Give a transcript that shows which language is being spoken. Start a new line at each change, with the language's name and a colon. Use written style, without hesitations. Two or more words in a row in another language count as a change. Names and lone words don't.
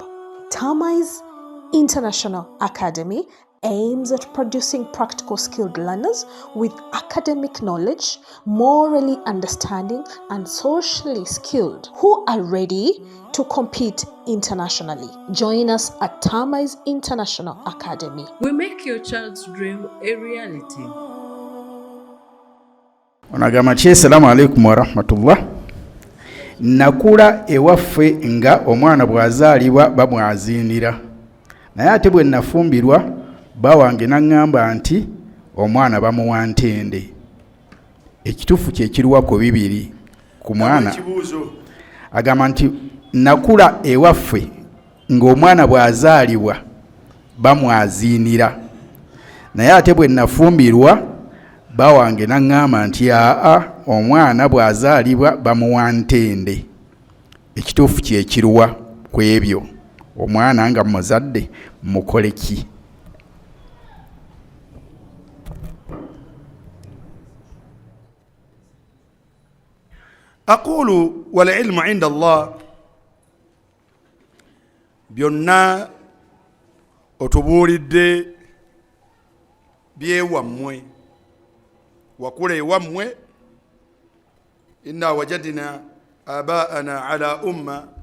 English: Tamais International Academy aims at producing practical skilled learners with academic knowledge, morally understanding, and socially skilled who are ready to compete internationally. Join us at Tamais International Academy. We make your child's dream a reality.
Arabic: Onagamba السلام عليكم ورحمة الله.
Ganda: Nakula ewaffe nga omwana bwazaalibwa bamwazinira. Naye ate bwe nafumbirwa bawange nangamba nti omwana bamuwa ntende. Ekituufu kye kiruwa ku bibiri ku mwana. Agamba nti nakula ewaffe ng'omwana bwazaalibwa bamwazinira. Naye ate bwe nafumbirwa bawange nangamba nti omwana bwazaalibwa bamuwa ntende. Ekituufu kye kiruwa ku ebyo. Omwana nga muzadde mukole ki?
Arabic: أقول والعلم عند الله.
Ganda: Byonna otubuulidde byewammwe, wakula ewammwe.
Arabic: إنا وجدنا آباءنا على أمة.